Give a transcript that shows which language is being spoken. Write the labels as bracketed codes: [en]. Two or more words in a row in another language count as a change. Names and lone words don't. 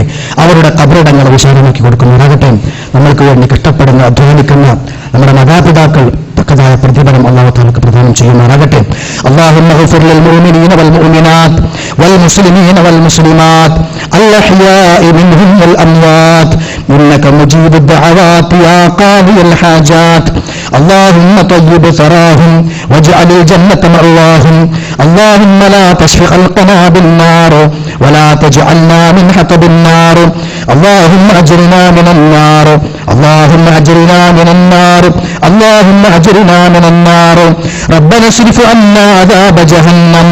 [ml] അവരുടെ ഖബറിടങ്ങൾ വിശാലമാക്കി കൊടുക്കുമാറാകട്ടെ. നമ്മൾക്ക് വേണ്ടി കഷ്ടപ്പെടുന്ന അധ്വാനിക്കുന്ന നമ്മുടെ മാതാപിതാക്കൾ തക്കതായ പ്രതിഫലം [ar] الله تعالى [ml] പ്രദാനം ചെയ്യുമാറാകട്ടെ. [ar] اللهم اغفر للمؤمنين والمؤمنات والمسلمين والمسلمات الأحياء منهم والأموات إنك مجيب الدعوات يا قاضي الحاجات. اللهم طيب ثراهم واجعل الجنة مأواهم. اللهم لا تشف خلقنا بالنار ولا تجعلنا من حطب النار. اللهم أجرنا من النار اللهم أجرنا من النار اللهم أجرنا من النار ربنا اصرف عنا عذاب جهنم